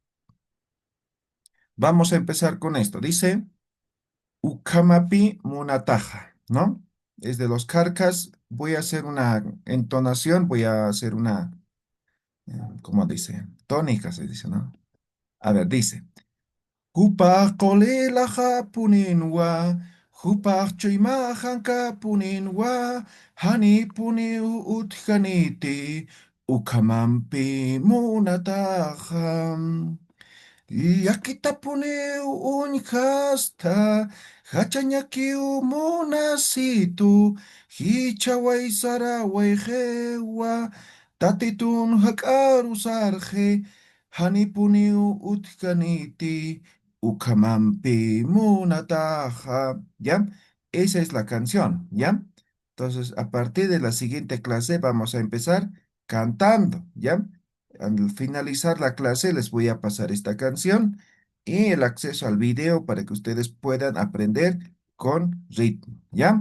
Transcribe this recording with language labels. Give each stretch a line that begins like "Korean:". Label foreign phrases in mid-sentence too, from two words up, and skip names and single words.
Spanish: Vamos a empezar con esto. Dice, Ukamapi Munataja, ¿no? Es de los Carcas. Voy a hacer una entonación, voy a hacer una, ¿cómo dice? Tónica se dice, ¿no? A ver, dice.
Aymara: Hupaq q'ulilaqa puninwa, hupaq chuymahanka puninwa, hani puniw utqaniti, uqamanpi munataqa. Llakitapuniw uñhasta, hachañakiw munasitu, hichaway saraway qhewa, tatitun hak'arusarqe, hanipuniw utkaniti, ukamampi munataja,
Spanish: ¿ya? Esa es la canción, ¿ya? Entonces, a partir de la siguiente clase vamos a empezar cantando, ¿ya? Al finalizar la clase les voy a pasar esta canción y el acceso al video para que ustedes puedan aprender con ritmo, ¿ya?